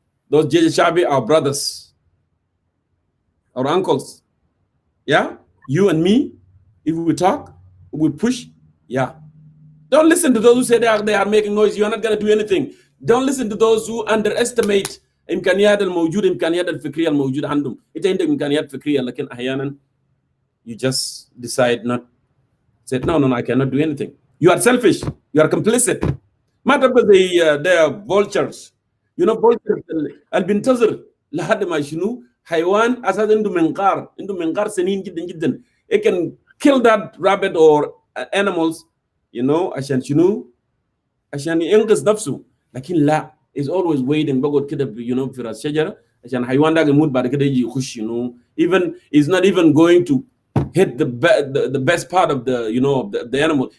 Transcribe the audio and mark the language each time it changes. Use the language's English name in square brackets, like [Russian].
[English] Those Jeje Shabi, our brothers, our uncles. Yeah? You and me, if we talk, we push, yeah. Don't listen to those who say they are making noise. You are not going to do anything. Don't listen to those who underestimate [Arabic] إمكانيات الموجودة إمكانيات الفكرية الموجودة عندهم. أنت عندك إمكانيات فكرية لكن أحيانا [English] you just decide not. Say no, I cannot do anything. You are selfish. You are complicit. [Arabic] ما تبقى زي [English] they are vultures. You know vultures [Arabic] اللي بينتظر لحد ما شنو حيوان أساسا عنده منقار سنين جدا جدا. [English] It can kill that rabbit or animals, you know, [Arabic] عشان شنو عشان ينقذ نفسه. لكن لا, [English] is always waiting [Arabic] بقعد كده [English] you know [Arabic] في راس شجرة عشان حيوان ده يموت بعد كده يجي يخش, [English] you know, even is not even going to hit the best part of the you know the animal.